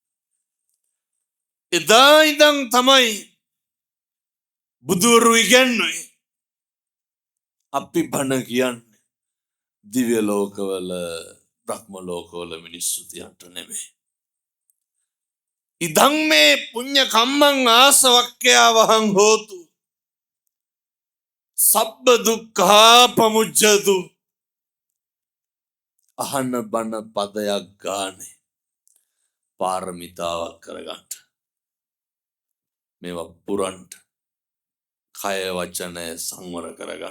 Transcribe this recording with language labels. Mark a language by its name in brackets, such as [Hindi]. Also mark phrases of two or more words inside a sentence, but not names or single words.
[Sinhala] එදා ඉඳන් තමයි බුදුවරු ඉගැන්වුවේ අපි බණ කියන්නේ දිව්‍ය ලෝකවල බ්‍රහ්ම ලෝකවල මිනිස්සු තියන්ට නෙමෙයි. [Pali] ඉදං මේ පුඤ්ඤ කම්මං ආසවක්ඛ්‍යා වහං හෝතු සබ්බ දුක්ඛා පමුච්ඡතු. [Sinhala] අහන බණ පදයක් ගානේ පාරමිතාවක් කරගන්න. මේවා පුරන්ට කය වචනය සංවර කරගන්න.